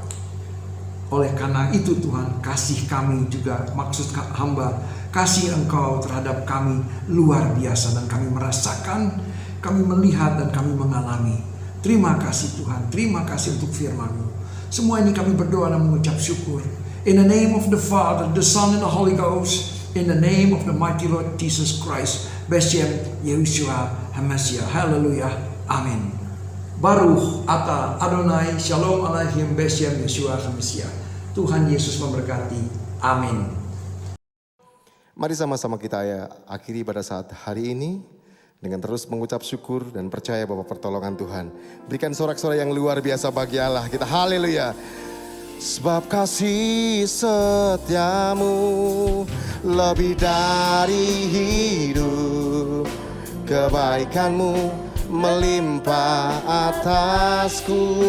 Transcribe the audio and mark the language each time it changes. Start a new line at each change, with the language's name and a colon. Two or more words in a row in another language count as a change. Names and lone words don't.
Indonesian: Oleh karena itu Tuhan, kasih kami juga, maksud hamba, kasih Engkau terhadap kami luar biasa. Dan kami merasakan, kami melihat, dan kami mengalami. Terima kasih Tuhan, terima kasih untuk firman-Mu. Semua ini kami berdoa dan mengucap syukur.
English: In the name of the Father, the Son, and the Holy Ghost. In the name of the mighty Lord Jesus Christ.
Hebrew: בשם יהושע המשיח.
Indonesian: Haleluya. Amin.
Hebrew: ברוך אתה אדוני שלום עליכם בשם יהושע המשיח.
Indonesian: Tuhan Yesus memberkati. Amin. Mari sama-sama kita akhiri pada saat hari ini dengan terus mengucap syukur dan percaya bahwa pertolongan Tuhan. Berikan sorak-sorai yang luar biasa bagi Allah kita. Haleluya. Sebab kasih setiamu lebih dari hidup, kebaikanmu melimpah atasku.